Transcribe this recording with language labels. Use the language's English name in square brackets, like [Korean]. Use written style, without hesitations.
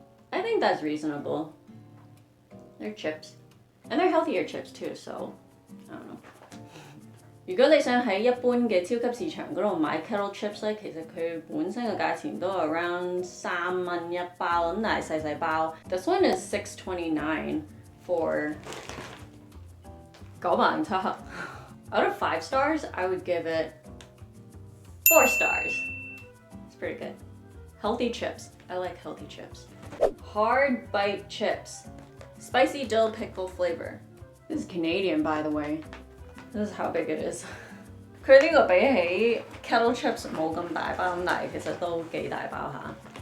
[English] I think that's reasonable. They're chips. And they're healthier chips too, so I don't know. [Chinese] 如果你想喺一般嘅超級市場嗰度買 Kettle chips 咧，其實佢本身嘅價錢都係 around 3蚊一包，咁但係細包。 [English] This one is $6.29 for 907克。 Out of 5 stars, I would give it 4 stars. It's pretty good. Healthy chips. I like healthy chips. Hard bite chips. Spicy dill pickle flavor. This is Canadian, by the way. This is how big it is. [Chinese] 佢呢個比起 Kettle chips 冇咁大包，咁但係其實都幾大包下。